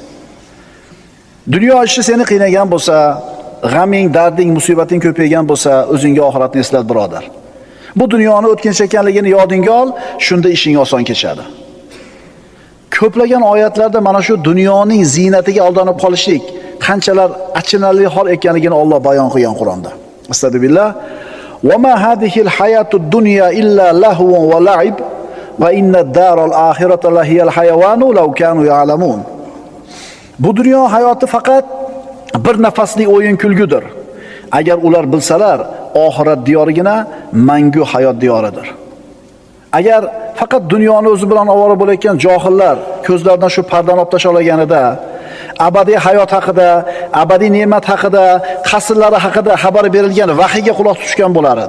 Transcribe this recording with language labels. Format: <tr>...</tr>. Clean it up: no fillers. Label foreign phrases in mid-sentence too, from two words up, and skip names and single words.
<uz>Dunyo ishi seni qiynagan bo'lsa, g'aming, darding, musibating ko'paygan bo'lsa, o'zingga oxiratni eslat, birodar. Bu dunyoni o'tkinchi ekanligini yodingga ol, shunda ishing oson kechadi. Ko'plagan oyatlarda mana shu dunyoning ziynatiga aldanib qolishlik qanchalar achinarli hol ekanligini Alloh bayon qilgan Qur'onda.</uz> <ar>Astagfirullah. وما هذه الحياة الدنيا إلا لهو ولعب وإن الدار الآخرة لهي الحيوان لو كانوا يعلمون.</ar> <uz>Bu dunyo hayoti faqat bir nafaslik o'yin kulgudir. Agar ular bilsalar, oxirat diyorigina mangu hayot diyoridir. Agar faqat dunyoni o'zi bilan ovora bo'layotgan johillar ko'zlaridan shu pardani olib tashlab olganida, abadiy hayot haqida, abadiy ne'mat haqida, qasrlari haqida xabar berilgan vahiyga quloq tutishgan bo'lar edi.</uz>